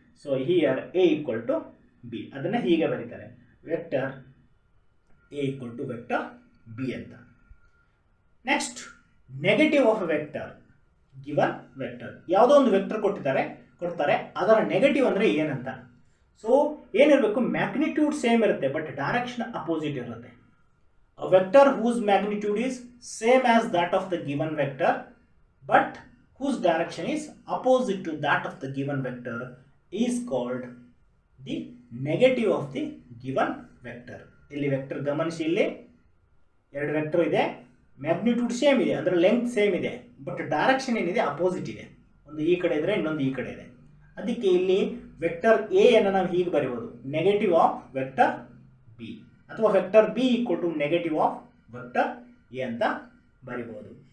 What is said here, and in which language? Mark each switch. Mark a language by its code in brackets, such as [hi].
[en] so here A equal to B, [kn] ಅದನ್ನು ಹೀಗೆ ಬರೀತಾರೆ, [en] Vector A equal to vector B ಅಂತ. Next, negative of vector given vector. [kn] ಯಾವುದೋ ಒಂದು ವೆಕ್ಟರ್ ಕೊಡ್ತಾರೆ, ಅದರ ನೆಗೆಟಿವ್ ಅಂದರೆ ಏನಂತ. [en] so [kn] ಏನಿರಬೇಕು, [en] Magnitude same ಇರುತ್ತೆ but direction opposite ಇರುತ್ತೆ. A vector whose magnitude is same as that of the given vector but whose direction is opposite to that of the given vector is called the negative of the given vector. [kn] ಇಲ್ಲಿ vector ಗಮನಿಸಿ, ಇಲ್ಲಿ ಎರಡು vector ಇದೆ, magnitude same ಇದೆ ಅಂದರೆ length same ಇದೆ, but direction ಏನಿದೆ opposite ಇದೆ. ಒಂದು ಈ ಕಡೆ ಇದ್ರೆ ಇನ್ನೊಂದು ಈ ಕಡೆ ಇದೆ. ಅದಕ್ಕೆ ಇಲ್ಲಿ ವೆಕ್ಟರ್ ಎ ಅನ್ನು ನಾವು ಹೀಗೆ ಬರೀಬೋದು, ನೆಗೆಟಿವ್ ಆಫ್ ವೆಕ್ಟರ್ ಬಿ, ಅಥವಾ vector B equal to negative of vector A ಅಂತ ಬರಿಬೋದು.